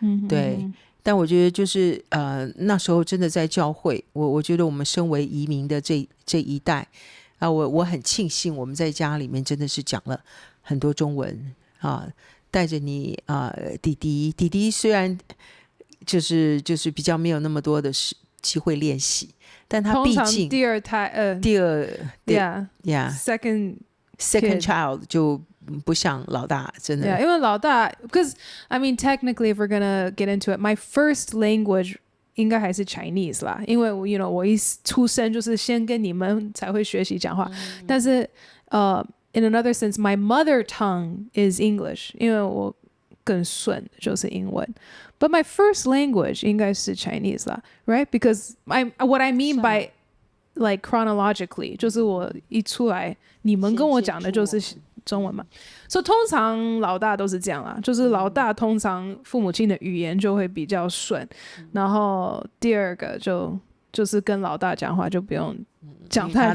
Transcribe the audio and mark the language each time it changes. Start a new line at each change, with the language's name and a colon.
Chinese: 对，但我觉得就是那时候真的在教会，我觉得我们身为移民的这一代我很庆幸我们在家里面真的是讲了很多中文带着你弟弟虽然就是比较没有那不多的机会练习，但他毕竟第二 second child 就不像老大，真的。因为老大
English: because I mean technically if we're gonna get into it, my first language
Chinese: 应该还是 Chinese 啦，因为我一出生就是先跟你们才会学习讲话，但是
English: in another sense my mother tongue is English，
Chinese: 因为我更顺就是英文。
English: But my first language
Chinese: 应该是 Chinese 啦
English: right? Because what I mean by like chronologically
Chinese: 就是我一出来你们跟我讲的就是中文嘛，所以通常老大都是这样啦，就是老大通常父母亲的语言就会比较顺，然后第二个就是跟老大讲话就不用讲太多，